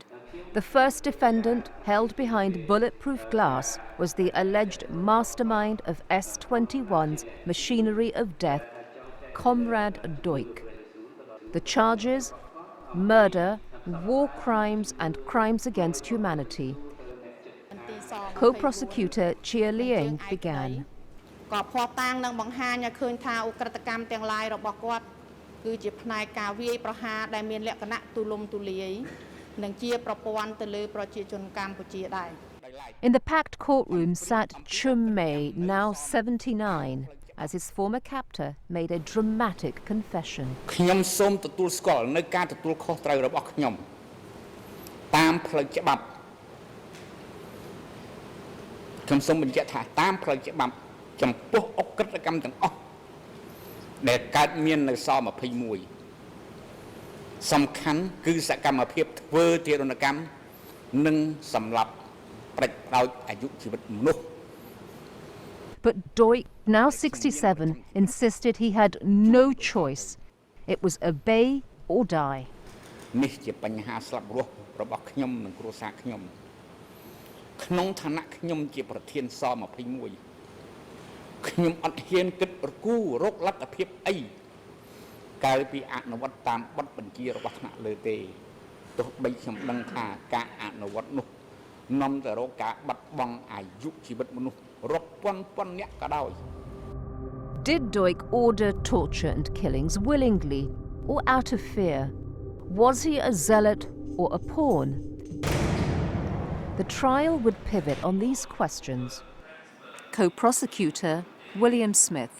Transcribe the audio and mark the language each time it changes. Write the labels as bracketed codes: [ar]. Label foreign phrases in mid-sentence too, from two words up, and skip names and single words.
[en] The first defendant, held behind bulletproof glass, was the alleged mastermind of S-21's machinery of death, Comrade Doik. The charges: murder, war crimes and crimes against humanity. Co-prosecutor Chia Liang began. [km] ក៏ភ័ស្តុតាងនឹងបង្ហាញឲ្យឃើញថាឧក្រិដ្ឋកម្មទាំងឡាយរបស់គាត់គឺជាផ្នែកការវាយប្រហារដែលមានលក្ខណៈទូលំទូលាយនិងជាប្រព័ន្ធទៅលើប្រជាជនកម្ពុជាដែរ [en] In the packed courtroom sat Chum May, now 79, as his former captor made a dramatic confession. [km] ខ្ញុំសូមទទួលស្គាល់នៅការទទួលខុសត្រូវរបស់ខ្ញុំតាមផ្លូវច្បាប់ខ្ញុំសូមបញ្ជាក់ថាតាមផ្លូវច្បាប់ចំពោះអក្រិតកម្មទាំងអស់ដែលកើតមាននៅស21សំខាន់គឺសកម្មភាពធ្វើទារុណកម្មនិងសម្លាប់ប្រតិបត្តិអាយុជីវិតមនុស្ស [en] But Doik, now 67, insisted he had no choice. It was obey or die. [km] នេះជាបញ្ហាស្លាប់រស់របស់ខ្ញុំនិងគ្រួសារខ្ញុំក្នុងឋានៈខ្ញុំជាប្រធានស21ខ្ញុំអត់ហ៊ានគិតរគូរកលទ្ធភាពអីកាលពីអនុវត្តតាមបទបញ្ជារបស់ថ្នាក់លើទេទោះបីខ្ញុំដឹងថាការអនុវត្តនោះនាំទៅរកការបាត់បង់អាយុជីវិតមនុស្សរាប់ពាន់នាក់ក៏ដោយ [en] Did Doik order torture and killings willingly or out of fear? Was he a zealot or a pawn? The trial would pivot on these questions. Co-prosecutor William Smith.